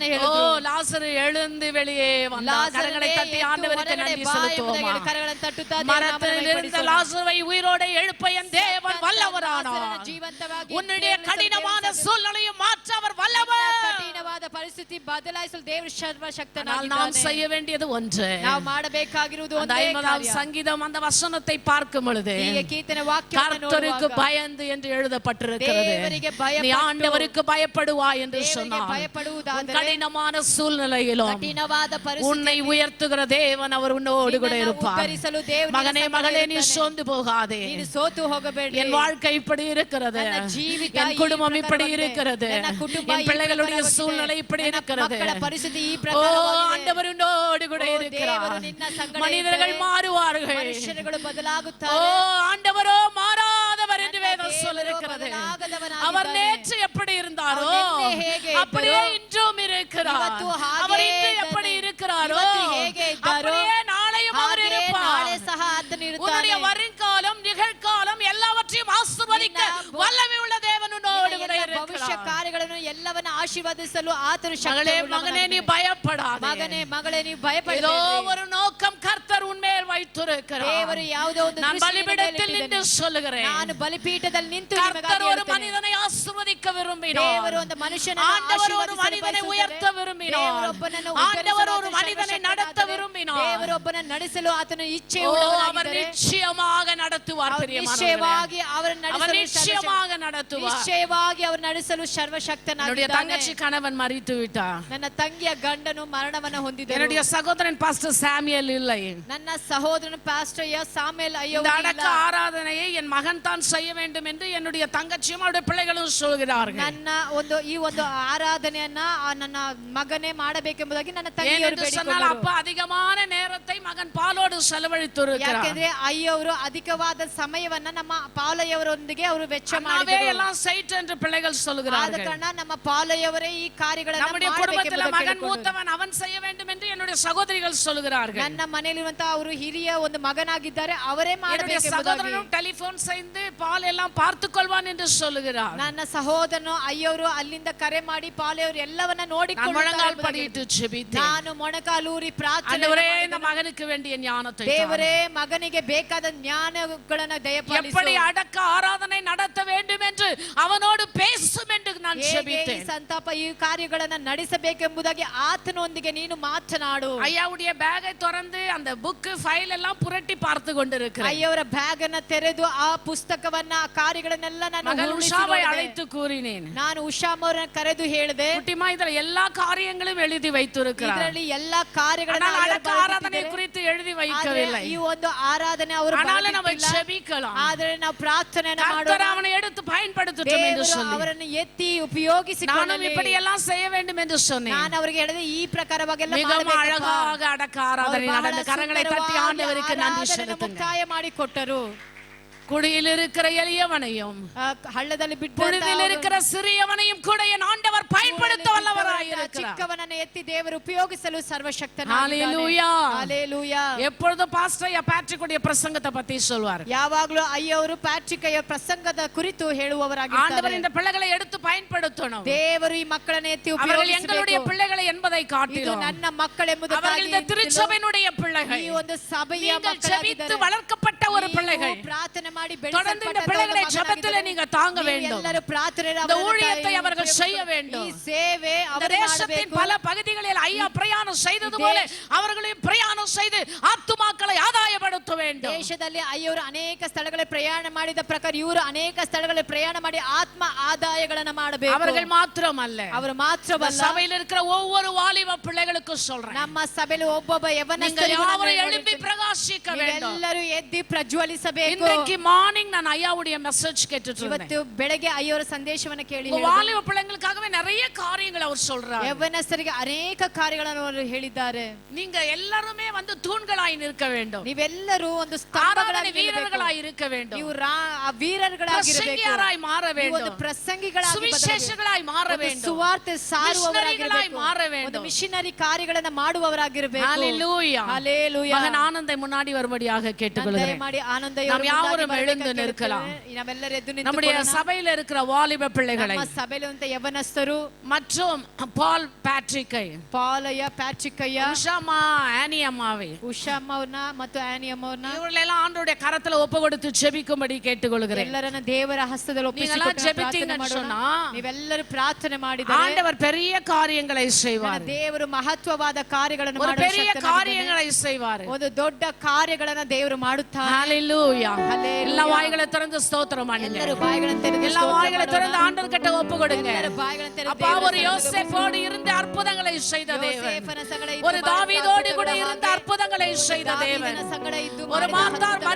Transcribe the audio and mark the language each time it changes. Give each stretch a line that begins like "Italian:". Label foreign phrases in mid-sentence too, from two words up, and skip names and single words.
Kannada: ஓ, ಹೇಳಿದ್ರು.
Tamil: லாசரு எழுந்து வெளியே வந்தான். கரங்களை தட்டி ஆண்டவருக்கு நன்றி செலுத்துவோமா.
Kannada: ಕರಗಳನ್ನು ತಟ್ಟುತ್ತಾ ದೇವರ
Tamil: மரத்தில்
Kannada: ನಾಮವನ್ನು
Tamil: இருந்த
Kannada: ಮಹಿಮೆಪಡಿಸೋಣ.
Tamil: லாசருவை உயிரோட எழுப்ப என் தேவன் வல்லவரானார்.
Kannada: ಜೀವಂತವಾಗಿ
Tamil: உன்னுடைய
Kannada: ದೇವರು
Tamil: கடினமான
Kannada: ದೇವರು
Tamil: சூழ்நிலையும் மாற்ற அவர் வல்லவர்.
Kannada: ಕಠಿಣವಾದ ಪರಿಸ್ಥಿತಿ ಬದಲಾಯಿಸಲು ದೇವರು
Tamil: ஆனால் நாம்
Kannada: ಸರ್ವಶಕ್ತನಾಗಿದ್ದಾನೆ.
Tamil: செய்ய வேண்டியது ஒன்று.
Kannada: ನಾವು ಮಾಡಬೇಕಾಗಿರುವುದು
Tamil: அந்த
Kannada: ಒಂದೇ
Tamil: 50ஆம்
Kannada: ಕಾರ್ಯ.
Tamil: சங்கீதம் அந்த வசனத்தை பார்க்கும் பொழுது
Kannada: ಹೀಗೆ ಕೀರ್ತನೆ ವಾಕ್ಯವನ್ನು
Tamil: கர்த்தருக்கு
Kannada: ನೋಡುವಾಗ
Tamil: பயந்து என்று எழுதப்பட்டிருக்கிறது. தேவರಿಗೆ பயப்பட்டு, நீ ஆண்டவருக்கு பயப்படுவாய் என்று
Kannada: ದೇವರಿಗೆ
Tamil: சொன்னார். உன்
Kannada: பயப்படுವುದಾದರೆ
Tamil: கடினமான சூழ்நிலையிலும்
Kannada: ಕಠಿಣವಾದ
Tamil: உன்னை
Kannada: ಪರಿಸ್ಥಿತಿ
Tamil: உயர்த்துகிற தேவன் அவர் உன்னோடு கூட
Kannada: ನಿನ್ನನ್ನು
Tamil: இருப்பார்.
Kannada: ಉದ್ಧರಿಸಲು ದೇವರು ನಿನ್ನ
Tamil: மகனே
Kannada: ಸಂಗಡ
Tamil: மகளே, நீ
Kannada: ಇರ್ತಾನೆ.
Tamil: சோர்ந்து போகாதே.
Kannada: ನೀನು ಸೋತು ಹೋಗಬೇಡಿ.
Tamil: என் வாழ்க்கை இப்படி இருக்கிறது,
Kannada: ನನ್ನ ಜೀವಿತ
Tamil: என்
Kannada: ಈ
Tamil: குடும்பம் இப்படி
Kannada: ಪ್ರಕಾರವಾಗಿದೆ.
Tamil: இருக்கிறது,
Kannada: ನನ್ನ ಕುಟುಂಬ
Tamil: என்
Kannada: ಈ
Tamil: பிள்ளைகளுடைய
Kannada: ಪ್ರಕಾರವಾಗಿದೆ.
Tamil: சூழ்நிலை இப்படி
Kannada: ನನ್ನ
Tamil: இருக்கிறது.
Kannada: ಮಕ್ಕಳ ಪರಿಸ್ಥಿತಿ ಈ ஓ, ಪ್ರಕಾರವಾಗಿದೆ.
Tamil: ஆண்டவர் உன்னோடு கூட ஓ, இருக்கிறார்.
Kannada: ದೇವರು ನಿನ್ನ ಸಂಗಡ
Tamil: மனிதர்கள்
Kannada: ಇದ್ದಾರೆ.
Tamil: மாறுவார்கள்,
Kannada: ಮನುಷ್ಯರುಗಳು ஓ, ಬದಲಾಗುತ್ತಾರೆ.
Tamil: ஆண்டவரோ மாறாதவர் என்று
Kannada: ನನ್ನ
Tamil: வேதம்
Kannada: ದೇವರು
Tamil: சொல்லிருக்கிறது.
Kannada: ಬದಲಾಗದವನಾಗಿದ್ದಾನೆ.
Tamil: அவர் நேற்று எப்படி இருந்தாரோ
Kannada: அவர் ನಿನ್ನೆ ಹೇಗೆ
Tamil: அப்படியே
Kannada: ಇದ್ದರೋ
Tamil: இன்றும் இருக்கிறார்.
Kannada: ಇವತ್ತು ಹಾಗೆ
Tamil: அவர் இன்று
Kannada: ಇದ್ದಾನೆ.
Tamil: எப்படி இருக்கிறாரோ
Kannada: ಇವತ್ತು ಹೇಗೆ ಇದ್ದಾರೋ
Tamil: அப்படியே நாளையும் அவர்
Kannada: ಹಾಗೆ
Tamil: இருப்பார்.
Kannada: ನಾಳೆ ಸಹ ಆತನು
Tamil: உன்னுடைய
Kannada: ಇರುತ್ತಾನೆ.
Tamil: வருங்காலம் நிகழ்காலம் எல்லாவற்றையும் ஆசீர்வதிக்க வல்லமை உள்ள தேவன் உன்னோடு கூட
Kannada: ಭವಿಷ್ಯ
Tamil: இருக்கிறார்.
Kannada: ಕಾರ್ಯಗಳನ್ನು ಎಲ್ಲವನ್ನ ಆಶೀರ್ವದಿಸಲು ಆತನು
Tamil: மகளே
Kannada: ಶಕ್ತಿ
Tamil: மகனே நீ பயப்படாதே.
Kannada: ಮಗನೇ ಮಗಳೇ ನೀವು
Tamil: ஏதோ
Kannada: ಭಯಪಡಬೇಡಿ.
Tamil: ஒரு நோக்கம் கர்த்தர் உன்மேல் வைத்திருக்கிறார்.
Kannada: ದೇವರು ಯಾವುದೋ ಒಂದು
Tamil: நான்
Kannada: ದೃಷ್ಟಿಯನ್ನು
Tamil: பலிபீடத்தில் நின்று
Kannada: ಇಟ್ಟಿದ್ದಾನೆ.
Tamil: சொல்லுகிறேன்,
Kannada: ನಾನು ಬಲಿಪೀಠದಲ್ಲಿ ನಿಂತು
Tamil: கர்த்தர் ஒரு
Kannada: ನಿಮಗಾಗಿ
Tamil: மனிதனை ஆசீர்வதிக்க
Kannada: ದೇವರು
Tamil: விரும்பினார்.
Kannada: ಒಂದು ಮನುಷ್ಯನನ್ನು
Tamil: ஆண்டவர் ஒரு
Kannada: ಆಶೀರ್ವದಿಸಲು
Tamil: மனிதனை
Kannada: ಬಯಸುತ್ತಾರೆ.
Tamil: உயர்த்த விரும்பினார்.
Kannada: ದೇವರೊಬ್ಬನನ್ನು
Tamil: ஆண்டவர் ஒரு
Kannada: ಉದ್ಧರಿಸಲು
Tamil: மனிதனை
Kannada: ಸರ್ವಶಕ್ತನಾದರೆ,
Tamil: நடத்த விரும்பினார்.
Kannada: ದೇವರೊಬ್ಬನನ್ನು ನಡೆಸಲು ಆತನು ಇಚ್ಛೆ
Tamil: ஓ, அவர்
Kannada: ಉಳ್ಳವನಾಗಿದ್ದರೆ
Tamil: நிச்சயமாக நடத்துவார். அவர் பிரியமானவர்களே,
Kannada: ನಿಶ್ಚಯವಾಗಿ ಅವರನ್ನು
Tamil: அவர்
Kannada: ನಡೆಸಲು
Tamil: நிச்சயமாக நடத்துவார்.
Kannada: ನಿಶ್ಚಯವಾಗಿ ಅವರು ನಡೆಸಲು
Tamil: என்னுடைய
Kannada: ಸರ್ವಶಕ್ತನಾಗಿದ್ದಾನೆ.
Tamil: தங்கச்சி கணவன் மரித்து விட்டார்.
Kannada: ನನ್ನ ತಂಗಿಯ ಗಂಡನು ಮರಣವನ್ನು ಹೊಂದಿದರು.
Tamil: என்னுடைய சகோதரன் பாஸ்டர் சாமுவேல் இல்லை.
Kannada: ನನ್ನ ಸಹೋದರನ ಪಾಸ್ಟರ್ ಸಾಮೇಲ್ ಅಯ್ಯೋ
Tamil: இந்த அடக்க ஆராதனையை என் மகன் தான் செய்ய வேண்டும் என்று என்னுடைய தங்கச்சியும் அவருடைய பிள்ளைகளும் சொல்கிறார்கள்.
Kannada: ನನ್ನ ಈ ಒಂದು ಆರಾಧನೆಯನ್ನ ನನ್ನ ಮಗನೇ ಮಾಡಬೇಕೆಂಬುದಾಗಿ ನನ್ನ ತಂಗಿಯವರು
Tamil: சொன்னால்
Kannada: ಬೇಡಿಕೊಂಡರು.
Tamil: அப்பா அதிகமான நேரத்தை மகன் பாலோடு செலவழித்திருக்கிறார்.
Kannada: ಯಾಕೆಂದ್ರೆ ಅಯ್ಯವರು ಅಧಿಕವಾದ ಸಮಯವನ್ನ ನಮ್ಮ ಪಾಲಯ್ಯವರೊಂದಿಗೆ ಅವರು ವೆಚ್ಚ ಮಾಡಿದರು.
Tamil: எல்லாம் சைட் என்று பிள்ளைகள்
Kannada: ಆದ
Tamil: சொல்கிறார்கள்.
Kannada: ಕಾರಣ ನಮ್ಮ ಪಾಲಯ್ಯವರೇ ಈ ಕಾರ್ಯಗಳನ್ನು
Tamil: நம்முடைய குடும்பத்தில் மகன் மூத்தவன் அவன் செய்ய வேண்டும் என்று என்னுடைய சகோதரிகள் சொல்கிறார்கள்.
Kannada: ನನ್ನ ಮನೆಯಲ್ಲಿರುವಂತಹ ಅವರು ಹಿರಿಯ ಒಂದು ಮಗನಾಗಿದ್ದಾರೆ, ಅವರೇ
Tamil: என்னுடைய
Kannada: ಮಾಡಬೇಕೆಂಬುದಾಗಿ
Tamil: சகோதரனும் டெலிபோன் செய்து பால் எல்லாம் பார்த்துக் கொள்வான் என்று சொல்லுகிறார்.
Kannada: ನನ್ನ ಸಹೋದರನು ಅಯ್ಯವರು ಅಲ್ಲಿಂದ ಕರೆ ಮಾಡಿ ಪಾಲಯ್ಯವರು ಎಲ್ಲವನ್ನ
Tamil: முழங்கால்
Kannada: ನೋಡಿಕೊಳ್ಳುತ್ತಾರೆ.
Tamil: படியிட்டு ஜெபித்தேன்.
Kannada: ನಾನು ಮೊಣಕಾಲೂರಿ ಪ್ರಾರ್ಥನೆ
Tamil: ஆண்டவரே இந்த மகனுக்கு வேண்டிய ஞானத்தை
Kannada: ದೇವರೇ ಮಗನಿಗೆ ಬೇಕಾದ ಜ್ಞಾನಗಳನ್ನ ದಯಪಾಲಿಸು.
Tamil: எப்படி அடக்க ஆராதனை நடத்த வேண்டும் என்று அவனோடு பேசும் என்று நான்
Kannada: ಹೇಗೆ ಈ
Tamil: ஜெபித்தேன்.
Kannada: ಸಂತಾಪ ಈ ಕಾರ್ಯಗಳನ್ನ ನಡೆಸಬೇಕೆಂಬುದಾಗಿ ಆತನೊಂದಿಗೆ ನೀನು ಮಾತನಾಡು.
Tamil: ஐயாவுடைய பேக்கை திறந்து அந்த
English: book file
Tamil: எல்லாம் புரட்டி பார்த்து கொண்டிருக்கிறேன்.
Kannada: ಅಯ್ಯವರ ಬ್ಯಾಗ್ ಅನ್ನ ತೆರೆದು ಆ ಪುಸ್ತಕವನ್ನ ಆ ಕಾರ್ಯಗಳನ್ನೆಲ್ಲ ನಾನು
Tamil: மகள்
Kannada: ಉರುಳಿಸಿ
Tamil: உஷாவை
Kannada: ನೋಡಿದೆ.
Tamil: அழைத்து கூறினேன்,
Kannada: ನಾನು ಉಷಾಮ್ ಅವರನ್ನ ಕರೆದು ಹೇಳಿದೆ,
Tamil: குட்டிமா இதுல எல்லா காரியங்களும் எழுதி வைத்திருக்கிறார்.
Kannada: ಇದರಲ್ಲಿ ಎಲ್ಲಾ ಕಾರ್ಯಗಳನ್ನ
Tamil: ஆனால்
Kannada: ಅಯ್ಯವರು
Tamil: அடக்க ஆராதனை
Kannada: ಬರೆದಿದ್ದಾರೆ.
Tamil: குறித்து எழுதி
Kannada: ಆದ್ರೆ
Tamil: வைக்கவில்லை.
Kannada: ಈ ಒಂದು ಆರಾಧನೆ ಅವರು
Tamil: ஆனாலும் நம்ம
Kannada: ಬರೆದಿಟ್ಟಿಲ್ಲ.
Tamil: ஜெபிக்கலாம்.
Kannada: ಆದ್ರೆ ನಾವು ಪ್ರಾರ್ಥನೆಯನ್ನ
Tamil: கர்த்தர்
Kannada: ಮಾಡೋಣ.
Tamil: அவனை எடுத்து பயன்படுத்தட்டும் என்று
Kannada: ದೇವರು
Tamil: சொல்லி
Kannada: ಅವರನ್ನು ಎತ್ತಿ
Tamil: நானும்
Kannada: ಉಪಯೋಗಿಸಿಕೊಳ್ಳಲಿ.
Tamil: இப்படி எல்லாம் செய்ய வேண்டும் என்று சொன்னேன்.
Kannada: ನಾನು ಅವರಿಗೆ ಹೇಳಿದೆ ಈ ಪ್ರಕಾರವಾಗೆಲ್ಲ
Tamil: மிகவும்
Kannada: ಮಾಡಬೇಕಪ್ಪ.
Tamil: அழகாக அடக்க ஆராதனை
Kannada: ಅವರು ಬಹಳ
Tamil: நடந்த கரங்களை தட்டி
Kannada: ಸುಂದರವಾಗಿ
Tamil: ஆண்டவருக்கு நன்றி
Kannada: ಆರಾಧನೆಯನ್ನು
Tamil: செலுத்துங்க.
Kannada: ಮುಕ್ತಾಯ ಮಾಡಿ ಕೊಟ್ಟರು.
Tamil: குடியில் இருக்கிற எளியவனையும்
Kannada: ಹಳ್ಳದಲ್ಲಿ
Tamil: புழுதியில் இருக்கிற சிறியவனையும் கூட என் ஆண்டவர் பயன்படுத்த வல்லவராய் இருக்கிறார்.
Kannada: ಚಿಕ್ಕವನನ್ನು ಎತ್ತಿ ದೇವರು ಉಪಯೋಗಿಸಲು
Tamil: ஹalleluya.
Kannada: ಸರ್ವಶಕ್ತನಾಗಿದ್ದಾನೆ.
Tamil: எப்பொழுதும் பாஸ்டர் பேட்ரிக் உடைய பிரசங்கத்தை பத்தி சொல்வார்.
Kannada: ಯಾವಾಗಲೂ ಅಯ್ಯವರು ಪ್ಯಾಟ್ರಿಕ್ ಅಯ್ಯ ಪ್ರಸಂಗದ ಕುರಿತು
Tamil: ஆண்டவர்
Kannada: ಹೇಳುವವರಾಗಿದ್ದಾರೆ.
Tamil: இந்த பிள்ளைகளை எடுத்து பயன்படுத்தணும்.
Kannada: ದೇವರು ಈ ಮಕ್ಕಳನ್ನು ಎತ್ತಿ
Tamil: அவர்கள் எங்களுடைய
Kannada: ಉಪಯೋಗಿಸಬೇಕು.
Tamil: பிள்ளைகளை என்பதை
Kannada: ಇದು
Tamil: காட்டிலும்
Kannada: ನನ್ನ ಮಕ್ಕಳೆಂಬುದಾಗಿ
Tamil: அவர்கள் இந்த திருச்சபையினுடைய பிள்ளைகள்.
Kannada: ಈ ಒಂದು ಸಭೆಯ
Tamil: நீங்கள் ஜெபித்து
Kannada: ಮಕ್ಕಳಾಗಿದ್ದಾರೆ.
Tamil: வளர்க்கப்பட்ட ஒரு பிள்ளைகள்.
Kannada: ನೀವು ಪ್ರಾರ್ಥನೆ ಮಾಡಿ
Tamil: தொடர்ந்து இந்த பிள்ளைகளை ஜெபத்திலே நீங்க தாங்க வேண்டும்.
Kannada: ಎಲ್ಲರೂ ಪ್ರಾರ್ಥನೆ
Tamil: இந்த ஊழியத்தை அவர்கள் செய்ய வேண்டும்.
Kannada: ಈ ಸೇವೆ
Tamil: இந்த
Kannada: ಅವರು
Tamil: தேசத்தின்
Kannada: ಮಾಡಬೇಕು.
Tamil: பல பகுதிகளில் ஐயா பிரயாணம் செய்தது போல அவர்களையும் பிரயாணம் செய்து ஆத்துமாக்களை ஆதாயப்படுத்த வேண்டும்.
Kannada: ದೇಶದಲ್ಲಿ ಅಯ್ಯವರು ಅನೇಕ ಸ್ಥಳಗಳಲ್ಲಿ ಪ್ರಯಾಣ ಮಾಡಿದ ಪ್ರಕಾರ ಇವರು ಅನೇಕ ಸ್ಥಳಗಳಲ್ಲಿ ಪ್ರಯಾಣ ಮಾಡಿ ಆತ್ಮ ಆದಾಯಗಳನ್ನು ಮಾಡಬೇಕು.
Tamil: அவர்கள் மாத்திரமல்ல,
Kannada: ಅವರು ಮಾತ್ರವಲ್ಲ,
Tamil: சபையில் இருக்கிற ஒவ்வொரு வாலிப பிள்ளைகளுக்கும் சொல்றேன்,
Kannada: ನಮ್ಮ ಸಭೆಯಲ್ಲಿ ಒಬ್ಬೊಬ್ಬ
Tamil: நீங்கள் யாவரும் எழுப்பி
Kannada: ಯವನಸ್ಥರಿಗೂ
Tamil: பிரகாசிக்க வேண்டும்.
Kannada: ಎಲ್ಲರೂ ಎದ್ದಿ ಪ್ರಜ್ವಲಿಸಬೇಕು.
Tamil: இன்றைக்கு மார்னிங் நான் ஐயாவுடைய மெசேஜ் கேட்டுட்டு இருந்தேன்.
Kannada: ಇವತ್ತು ಬೆಳಗ್ಗೆ ಅಯ್ಯವರು ಸಂದೇಶವನ್ನು ಕೇಳಿ
Tamil: உங்க வாலிப பிள்ளைங்களுக்காகவே நிறைய காரியங்கள் அவர் சொல்றார்.
Kannada: ಯವನಸ್ಥರಿಗೆ ಅನೇಕ ಕಾರ್ಯಗಳನ್ನು ಅವರು ಹೇಳಿದ್ದಾರೆ.
Tamil: நீங்க எல்லாருமே வந்து தூண்களாய் நிற்க வேண்டும்.
Kannada: ನೀವೆಲ್ಲರೂ ಒಂದು
Tamil: ஆராதனை
Kannada: ಸ್ತಂಭಗಳಾಗಿ
Tamil: வீரர்களாய் இருக்க வேண்டும்.
Kannada: ನೀವು ವೀರர்களಾಗಿರಬೇಕು.
Tamil: பிரசங்கியாராய் மாற
Kannada: ನೀವು
Tamil: வேண்டும்.
Kannada: ಒಂದು ಪ್ರಸಂಗಿಗಳಾಗಿ
Tamil: சுவிசேஷகளாய் மாற வேண்டும்.
Kannada: ಸುವಾರ್ತೆ ಸಾರುವವರಾಗಿರಬೇಕು.
Tamil: மாற வேண்டும்.
Kannada: ಒಂದು ಮಿಷನರಿ ಕಾರ್ಯಗಳನ್ನು ಮಾಡುವವರಾಗಿರಬೇಕು.
Tamil: ஹalleluya.
Kannada: ಹಲ್ಲೆಲೂಯಾ.
Tamil: மகன் ஆனந்தை முன்னாடி வரும்படியாக கேட்டுக்கொள்கிறேன்.
Kannada: ದಯಮಾಡಿ ಆನಂದ
Tamil: நாம் யாவரும் எழுந்து நிற்கலாம்.
Kannada: ನಾವೆಲ್ಲರೂ ಎದ್ದು
Tamil: நம்முடைய
Kannada: ನಿಂತುಕೊಳ್ಳೋಣ.
Tamil: சபையில் இருக்கிற வாலிப பிள்ளைகளை
Kannada: ನಮ್ಮ ಸಭೆಯಲ್ಲಿರುವಂತ ಯವನಸ್ಥರು
Tamil: மற்றும் பால் பேட்ரிக்கை,
Kannada: ಪಾಲಯ್ಯ, ಪ್ಯಾಟ್ರಿಕಯ್ಯ,
Tamil: உஷாமா, ஆனி அம்மாவை
Kannada: ಉಷಾಮ್ಮ ಅವ್ರನ್ನ ಮತ್ತು ಆನಿ ಅಮ್ಮವ್ರನ್ನ
Tamil: இவர்களெல்லாம் ஆண்டவருடைய கரத்துல ஒப்பு கொடுத்து ஜெபிக்கும்படி கேட்டுக்கொள்கிறேன்.
Kannada: ಎಲ್ಲರನ್ನ ದೇವರ ಹಸ್ತದಲ್ಲಿ
Tamil: நீங்கெல்லாம்
Kannada: ಒಪ್ಪಿಸಿಕೊಟ್ಟು
Tamil: ஜெபித்தீங்கன்னு
Kannada: ಪ್ರಾರ್ಥನೆ ಮಾಡೋಣ.
Tamil: சொன்னா
Kannada: ನೀವೆಲ್ಲರೂ ಪ್ರಾರ್ಥನೆ ಮಾಡಿದರೆ
Tamil: ஆண்டவர் பெரிய காரியங்களை செய்வார்.
Kannada: ದೇವರು ಮಹತ್ವವಾದ ಕಾರ್ಯಗಳನ್ನು
Tamil: ஒரு
Kannada: ಮಾಡಲು
Tamil: பெரிய
Kannada: ಶಕ್ತನಾಗಿದ್ದಾನೆ.
Tamil: காரியங்களை செய்வார்.
Kannada: ಒಂದು ದೊಡ್ಡ ಕಾರ್ಯಗಳನ್ನ ದೇವರು ಮಾಡುತ್ತಾರೆ.
Tamil: ஹalleluya.
Kannada: Hallelujah.
Tamil: எல்லா வாய்களை திறந்து ஸ்தோத்திரம் பண்ணுங்க.
Kannada: ಎಲ್ಲರೂ ಬಾಯಿಗಳನ್ನು ತೆರೆದು
Tamil: எல்லா
Kannada: ಸ್ತೋತ್ರ
Tamil: வாய்களை
Kannada: ಮಾಡೋಣ.
Tamil: திறந்து ஆண்டவர் கிட்ட ஒப்பு கொடுங்க.
Kannada: ಎಲ್ಲರೂ ಬಾಯಿಗಳನ್ನು ತೆರೆದು
Tamil: அப்பா
Kannada: ದೇವರ
Tamil: ஒரு யோசேப்போடு இருந்து அற்புதங்களை செய்த தேவன்,
Kannada: ಯೋಸೇಫನ ಸಂಗಡ ಇದ್ದು
Tamil: ஒரு தாவீதோடு கூட இருந்து
Kannada: ಹಾಗೆ,
Tamil: அற்புதங்களை செய்த தேவன்,
Kannada: ದಾವೀದನ ಸಂಗಡ ಇದ್ದು
Tamil: ஒரு
Kannada: ಮಾಡಿದ
Tamil: மார்த்தாள்
Kannada: ಅದ್ಭುತಗಳ